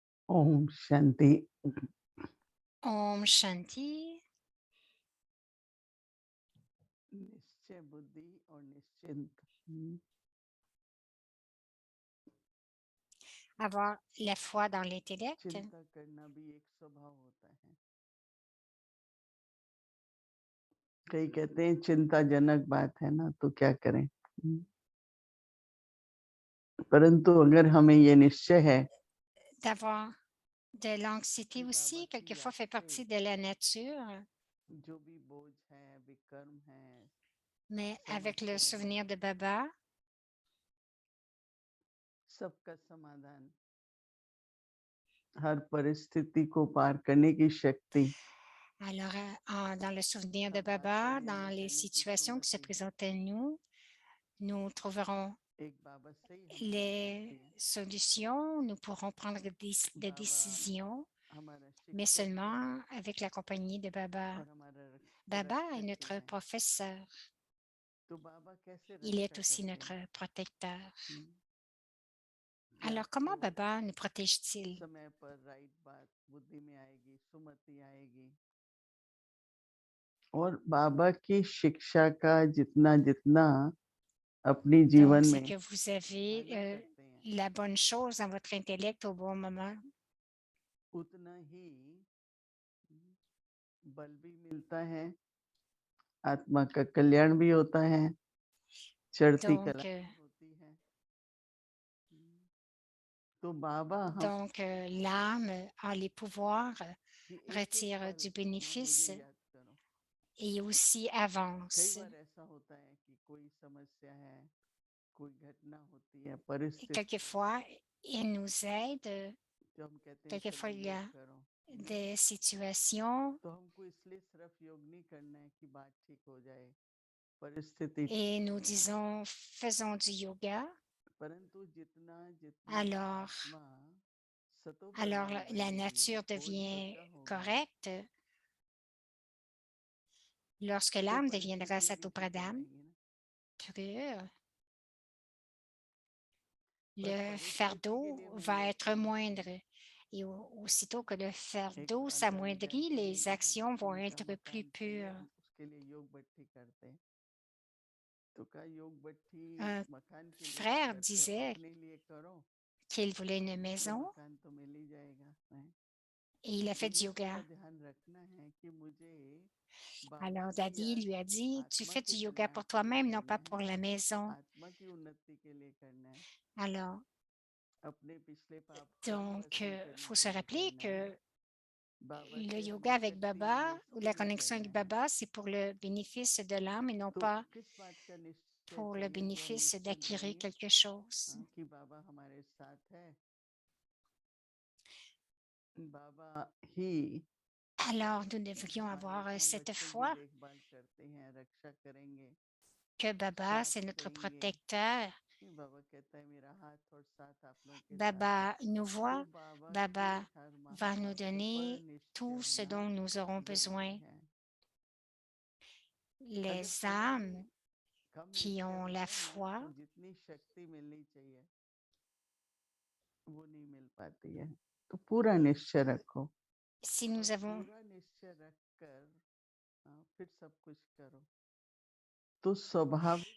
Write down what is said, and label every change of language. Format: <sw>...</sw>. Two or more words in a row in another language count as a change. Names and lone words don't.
<hi>ओम शांति। ओम शांति, निश्चय बुद्धि और निश्चिंत।</hi> <fr>avoir la foi dans l'intellect.</fr> <hi>चिंता करना भी एक स्वभाव होता है। कई कहते हैं चिंताजनक बात है ना, तो क्या करें। परंतु अगर हमें ये निश्चय है</hi> <fr>D'avoir de</fr> <hi>कि</hi> <fr>l'anxiété</fr> <hi>बाबा</hi> <fr>aussi,</fr> <hi>की</hi> <fr>quelquefois,</fr> <hi>याद</hi> <fr>fait</fr> <hi>से</hi> <fr>partie de la nature,</fr> <hi>जो भी बोझ है, विकर्म है,</hi> <fr>mais avec le</fr> <hi>समस्या है,</hi> <fr>souvenir de Baba,</fr> <hi>सबका समाधान, हर परिस्थिति को पार करने की शक्ति</hi> <fr>alors dans le souvenir de</fr> <hi>हम पार</hi> <fr>Baba,</fr> <hi>करेंगे</hi> <fr>dans les</fr> <hi>कहने की</hi> <fr>situations qui se</fr> <hi>सुमति है।</hi> <fr>présentent à nous, nous trouverons</fr> <hi>एक बाबा से ही हमें मिल</hi> <fr>les</fr> <hi>पाती है।</hi> <fr>solutions, nous pourrons prendre des</fr> <hi>बाबा</hi> <fr>décisions,</fr> <hi>हमारा</hi> <fr>mais</fr> <hi>शिक्षक है</hi> <fr>seulement avec la compagnie de Baba.</fr> <hi>और हमारा</hi> <fr>Baba est</fr> <hi>रक्षक भी</hi> <fr>notre</fr> <hi>है।</hi> <fr>professeur,</fr> <hi>तो बाबा कैसे</hi> <fr>il est</fr> <hi>रक्षा</hi> <fr>aussi</fr> <hi>करते</hi> <fr>notre</fr> <hi>हैं?</hi> <fr>protecteur.</fr> <hi>हम्म, कि</hi> <fr>Alors, comment</fr> <hi>आपको</hi> <fr>Baba nous protège-t-il?</fr> <hi>समय पर राइट बात बुद्धि में आएगी, सुमति आएगी। और बाबा की शिक्षा का जितना जितना अपनी जीवन</hi> <fr>Donc, c'est</fr> <hi>में</hi> <fr>que vous avez</fr> <hi>धारण करते हैं,</hi> <fr>la bonne chose dans votre intellect au bon moment.</fr> <hi>उतना ही बल भी मिलता है, आत्मा का कल्याण भी होता है, चढ़ती कला</hi> <fr>Donc,</fr> <hi>भी होती है। तो बाबा हम</hi> <fr>donc l'âme a les pouvoirs,</fr> <hi>कि एक एक</hi> <fr>retire</fr> <hi>पल</hi> <fr>du</fr> <hi>मुझे</hi> <fr>bénéfice</fr> <hi>याद करो।</hi> <fr>et aussi</fr> <hi>कई</hi> <fr>avance.</fr> <hi>बार ऐसा होता है कि कोई समस्या है, कोई घटना होती है,</hi> <fr>Et</fr> <hi>परिस्थिति है,</hi> <fr>quelquefois, il nous aide.</fr> <hi>जो हम कहते हैं</hi> <fr>Quelquefois,</fr> <hi>चलो</hi> <fr>il y</fr> <hi>योग</hi> <fr>a</fr> <hi>करो।</hi> <fr>des situations</fr> <hi>तो हमको इसलिए सिर्फ योग नहीं करना है कि बात ठीक हो जाए, परिस्थिति ठीक</hi> <fr>et</fr> <hi>हो</hi> <fr>nous</fr> <hi>जाए,</hi> <fr>disons faisons du yoga.</fr> <hi>परंतु जितना जितना</hi> <fr>Alors,</fr> <hi>आत्मा सतो</hi> <fr>alors</fr> <hi>प्रधान</hi> <fr>la</fr> <hi>बनेगी,</hi> <fr>nature</fr> <hi>बोझ</hi> <fr>devient</fr> <hi>हल्का होगा,</hi> <fr>correcte. Lorsque</fr> <hi>तो</hi> <fr>l'âme deviendra</fr> <hi>परिस्थितियां भी ठीक हो</hi> <fr>satopradam,</fr> <hi>जाएंगी ना।</hi> <fr>pure,</fr> <hi>पर</hi> <fr>le</fr> <hi>परिस्थिति के</hi> <fr>fardeau</fr> <hi>लिए नहीं</hi> <fr>va être</fr> <hi>बैठना है।</hi> <fr>moindre. Et aussitôt que le</fr> <hi>एक</hi> <fr>fardeau</fr> <hi>अंतर</hi> <fr>s'amoindrit,</fr> <hi>विद्यार्थी</hi> <fr>les actions vont</fr> <hi>उनका</hi> <fr>être plus</fr> <hi>मकान चाहिए,</hi> <fr>pures.</fr> <hi>उसके लिए योग भट्ठी करते हैं। तो क्या योग भट्ठी</hi> <fr>Un</fr> <hi>मकान के लिए</hi> <fr>frère</fr> <hi>करते हो,</hi> <fr>disait</fr> <hi>अपने लिए करो</hi> <fr>qu'il voulait une</fr> <hi>तो</hi> <fr>maison</fr> <hi>मकान तो मिल ही जाएगा, है?</hi> <fr>et il a</fr> <hi>तो</hi> <fr>fait du</fr> <hi>ये थोड़ा</hi> <fr>yoga.</fr> <hi>ध्यान रखना है कि मुझे बाबा</hi> <fr>Alors</fr> <hi>की</hi> <fr>Daddy</fr> <hi>याद</hi> <fr>lui a dit, tu</fr> <hi>आत्मा</hi> <fr>fais</fr> <hi>के</hi> <fr>du yoga</fr> <hi>कल्याण</hi> <fr>pour</fr> <hi>के लिए</hi> <fr>toi-même, non</fr> <hi>करना</hi> <fr>pas</fr> <hi>है,</hi> <fr>pour la maison.</fr> <hi>आत्मा की उन्नति के लिए करना है,</hi> <fr>Alors,</fr> <hi>अपने पिछले पाप कर्म</hi> <fr>donc,</fr> <hi>भस्म</hi> <fr>il</fr> <hi>करने</hi> <fr>faut</fr> <hi>के</hi> <fr>se</fr> <hi>लिए</hi> <fr>rappeler</fr> <hi>करना है।</hi> <fr>que</fr> <hi>बाबा</hi> <fr>le</fr> <hi>से हमें</hi> <fr>yoga avec</fr> <hi>शक्ति</hi> <fr>Baba</fr> <hi>मिले,</hi> <fr>ou</fr> <hi>इसके</hi> <fr>la</fr> <hi>लिए</hi> <fr>connexion</fr> <hi>करना</hi> <fr>avec</fr> <hi>है।</hi> <fr>Baba, c'est pour le bénéfice de l'âme et non</fr> <hi>तो</hi> <fr>pas</fr> <hi>किस बात का निश्चय</hi> <fr>pour le</fr> <hi>चाहिए जो हम</hi> <fr>bénéfice</fr> <hi>निश्चिंत</hi> <fr>d'acquérir</fr> <hi>रहेंगे?</hi> <fr>quelque chose.</fr> <hi>कि बाबा हमारे साथ है, बाबा ही</hi> <fr>Alors, nous devrions</fr> <hi>हमारे</hi> <fr>avoir</fr> <hi>हम</hi> <fr>cette</fr> <hi>बच्चों की</hi> <fr>foi</fr> <hi>देखभाल करते हैं, रक्षा करेंगे,</hi> <fr>que Baba,</fr> <hi>साथ</hi> <fr>c'est notre</fr> <hi>देंगे।</hi> <fr>protecteur.</fr> <hi>बाबा कहता है मेरा हाथ और साथ आप लोगों के साथ है।</hi> <fr>Baba nous</fr> <hi>तो</hi> <fr>voit,</fr> <hi>बाबा की</hi> <fr>Baba</fr> <hi>हर</hi> <fr>va nous</fr> <hi>महावाक्य पर</hi> <fr>donner</fr> <hi>निश्चय</hi> <fr>tout ce</fr> <hi>होना</hi> <fr>dont nous aurons</fr> <hi>जरूरी</hi> <fr>besoin.</fr> <hi>है। अगर</hi> <fr>Les</fr> <hi>थोड़ा भी</hi> <fr>âmes</fr> <hi>कम</hi> <fr>qui</fr> <hi>निश्चय</hi> <fr>ont la</fr> <hi>होता है ना,</hi> <fr>foi,</fr> <hi>तो जितनी शक्ति मिलनी चाहिए वो नहीं मिल पाती है। तो पूरा निश्चय रखो</hi> <fr>si</fr> <hi>और</hi> <fr>nous avons</fr> <hi>पूरा निश्चय रखकर फिर सब कुछ करो, तो स्वाभाविक</hi>